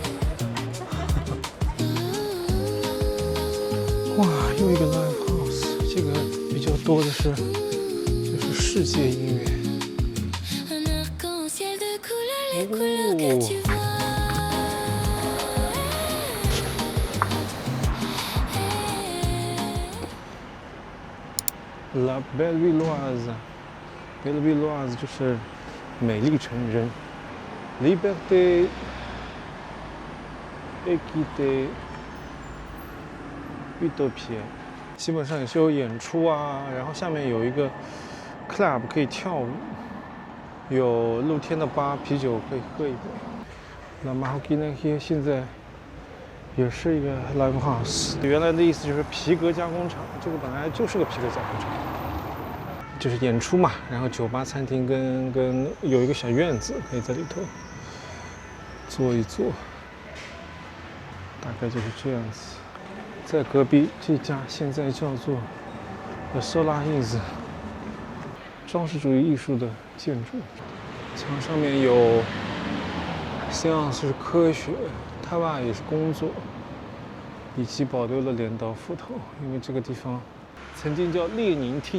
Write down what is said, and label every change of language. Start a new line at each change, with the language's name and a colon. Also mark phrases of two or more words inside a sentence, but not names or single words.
Chinese: 哇，又一個
English: live house，
Chinese: 這個比較多的是就是世界音樂。La Bellevilloise，Bellevilloise 就是美麗城人。Liberté,
French: Équité, Utopie，
Chinese: 基本上也是有演出啊，然後下面有一個 club 可以跳舞，有露天的吧，啤酒可以喝一杯。那馬後基那些現在也是一個
English: live house，
Chinese: 原來的意思就是皮革加工廠，這個本來就是個皮革加工廠，就是演出嘛，然後酒吧、餐廳跟有一個小院子可以在裡頭坐一坐，大概就是這樣子。在隔壁這家現在叫做 The Solaris，裝飾主義藝術的建築，牆上面有 Science 是科學，Travail也是工作，以及保留了鐮刀斧頭，因為這個地方曾經叫列寧廳。